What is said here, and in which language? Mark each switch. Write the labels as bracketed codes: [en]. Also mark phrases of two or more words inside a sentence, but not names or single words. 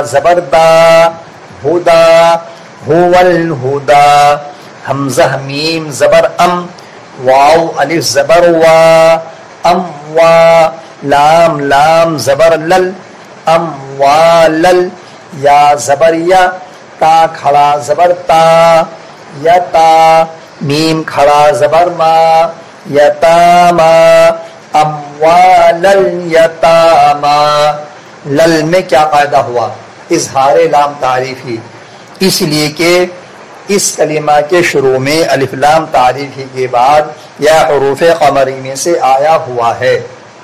[ur] زبر دا ہدا ہول ہدا حمزہ میم زبر ام واو الف زبر وا ام وا لام لام زبر لل ام وا لل یا زبر یا تا کھڑا زبر تا یتا میم کھڑا زبر ما یتاما [ar] اموال الیتاما [ur] لل میں کیا قاعدہ ہوا؟ اظہار لام تعریفی، اس لیے کہ اس کلمہ کے شروع میں الف لام تعریفی کے بعد یا حروف قمری میں سے آیا ہوا ہے۔